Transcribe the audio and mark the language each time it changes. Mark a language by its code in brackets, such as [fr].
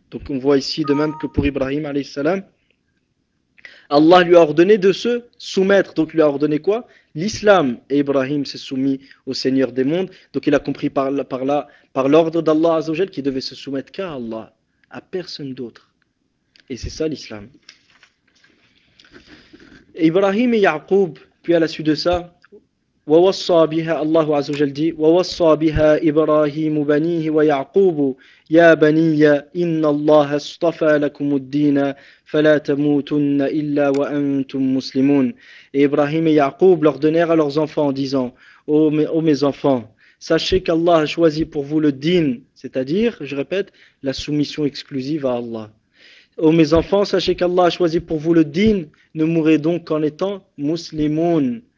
[fr] Donc on voit ici, de même que pour Ibrahim alayhi salam, Allah lui a ordonné de se soumettre. Donc il lui a ordonné quoi? L'islam. Et Ibrahim s'est soumis au Seigneur des mondes. Donc il a compris par l'ordre d'Allah Azzawajal qu'il devait se soumettre qu'à Allah, à personne d'autre. Et c'est ça l'islam. Ibrahim et Yaqub, puis à la suite de ça, [ar] وَوَصَّى بِهَا اللَّهُ عَزَّ وَجَلَّ دِي وَوَصَّى بِهَا إِبْرَاهِيمُ بَنِيهِ وَيَعْقُوبُ يَا بَنِيَّ إِنَّ اللَّهَ اصْطَفَى لَكُمُ الدِّينَ فَلَا تَمُوتُنَّ إِلَّا وَأَنْتُمْ مُسْلِمُونَ. [fr] Et Ibrahim et Yaqub leur donnèrent à leurs enfants en disant: Ô mes enfants, sachez qu'Allah a choisi pour vous le din, c'est-à-dire, je répète, la soumission exclusive à Allah. Ô mes enfants, sachez qu'Allah a choisi pour vous le din, ne mourrez donc qu'en étant muslimoun.